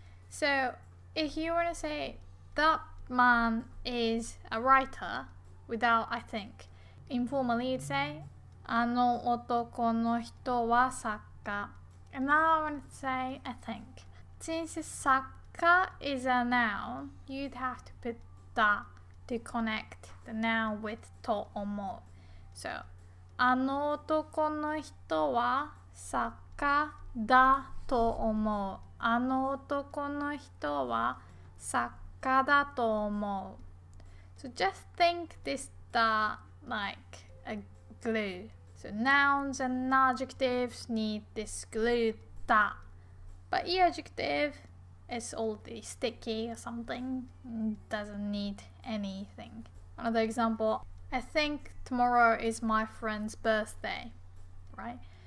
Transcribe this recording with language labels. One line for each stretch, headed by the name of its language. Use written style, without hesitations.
English: So if you want to say that man is a writer without I think, informally you'd say
Japanese: あの男の人は作家.
English: And now I want to say I think. Since 作家 is a noun, you'd have to put だ to connect the noun with と思う.
Japanese: So あの男の人は作家だと思う。あの男の人は作家だと思う。
English: So just think this da like a glue. So nouns and adjectives need this glue da. But the adjective is already sticky or something. Doesn't need anything. Another example. I think tomorrow is my friend's birthday. Right?